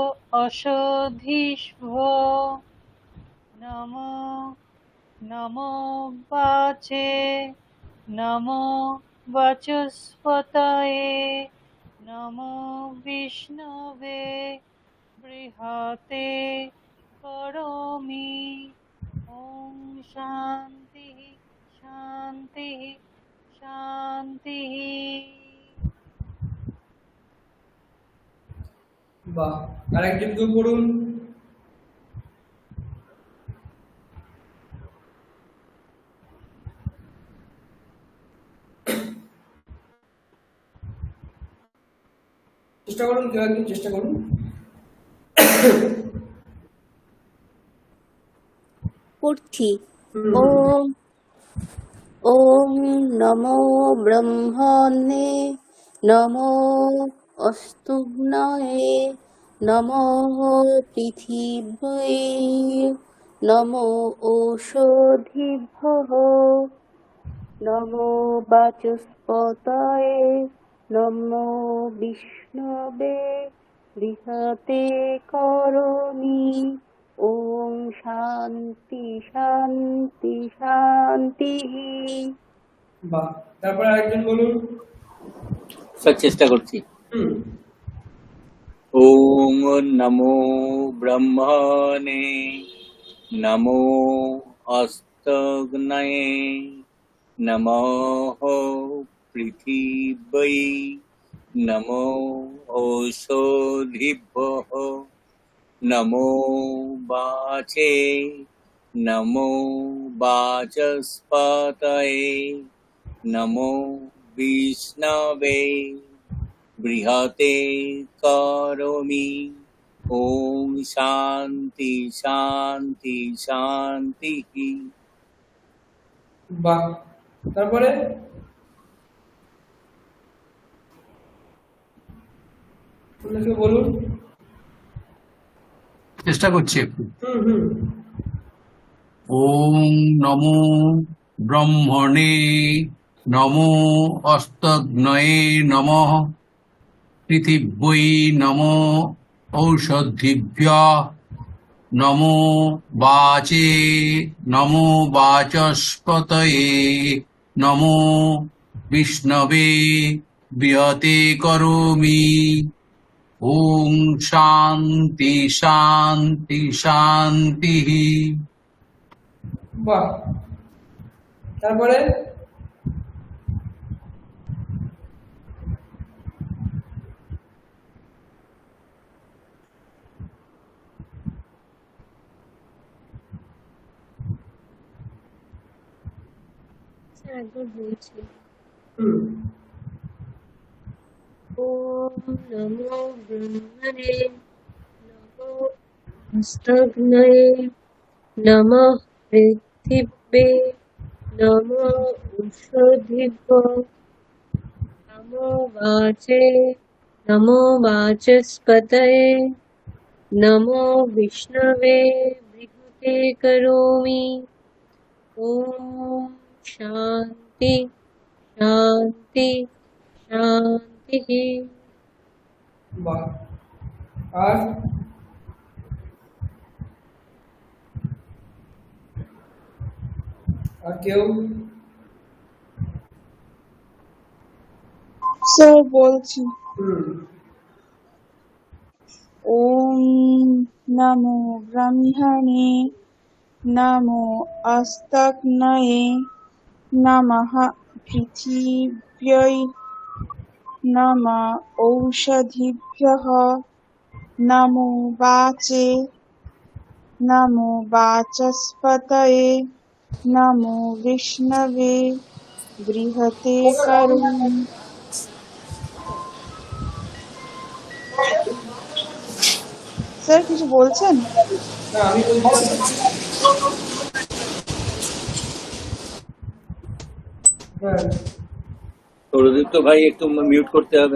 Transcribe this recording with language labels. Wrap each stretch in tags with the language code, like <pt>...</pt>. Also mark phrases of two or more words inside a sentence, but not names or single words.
<sa>अशोधिष्वो नमो नमो वाचे नमो वाचस्पतये नमो विष्णवे बृहते करोमि ॐ शान्तिः शान्तिः शान्तिः।</sa> <bn>বাহ, আরেকজন কেউ পড়ুন। চেষ্টা করুন, কেউ একজন চেষ্টা করুন। পড়ছি।</bn> <sa>ওম ওম নমো ব্রহ্মণে নমো অস্তুগ্নয়ে নমো পৃথিব্যৈ নমো ওষধিভ্যः নমো বাচস্পতয়ে নমো বিষ্ণবে বৃহতে করোমি ওম শান্তি শান্তি শান্তিः।</sa> <bn>বাহ, তারপরে আরেকজন বলুন। স্যার চেষ্টা করছি। হুম</bn> <sa>ওম নমো ব্রহ্মণে নমো অস্তগ্নয়ে নমঃ পৃথিবৈ নমো ঔষধিভ্যঃ নমো বাচে নমো বাচস্পতয়ে নমো বিষ্ণবে বৃহতে করোমি। ওম শান্তি শান্তি শান্তি।</sa> <bn>বাহ, তারপরে অন্য কেউ বলুন। চেষ্টা করছি একটু। হুম</bn> <sa>ওম নমো ব্রহ্মণে নমো অস্তগ্নয়ে নমঃ পৃথিব্যৈ নমো ঔষধিভ্যঃ নমো বাচে নমো বাচস্পতয়ে নমো বিষ্ণবে বৃহতে করোমি। ওম শান্তি শান্তি শান্তি।</sa> <bn>বাহ, তারপরে স্যার একবার বলছি। হুম</bn> <sa>ওম নমো ব্রহ্মণে নমো অস্তগ্নয়ে নমঃ পৃথিব্যে নমো ঔষধিভ্যো নমো বাচে নমো বাচস্পতয়ে নমো বিষ্ণবে বৃহতে করোমি। ওম শান্তি শান্তি শান্তি।</sa> <bn>বাহ, আর আর কেউ? স্যার বলছি। হুম</bn> <sa>ওম নমো ব্রহ্মণে নমো অস্তগ্নয়ে নমঃ পৃথিব্যৈ নমঃ ঔষধিভ্যঃ নমো বাচে নমো বাচস্পতয়ে নমো বিষ্ণবে বৃহতে করোমি।</sa> <bn>স্যার কিছু বলছেন? না, আমি বলছিলাম। হ্যাঁ সৌরদীপ্ত ভাই একটু মিউট করতে হবে।</bn>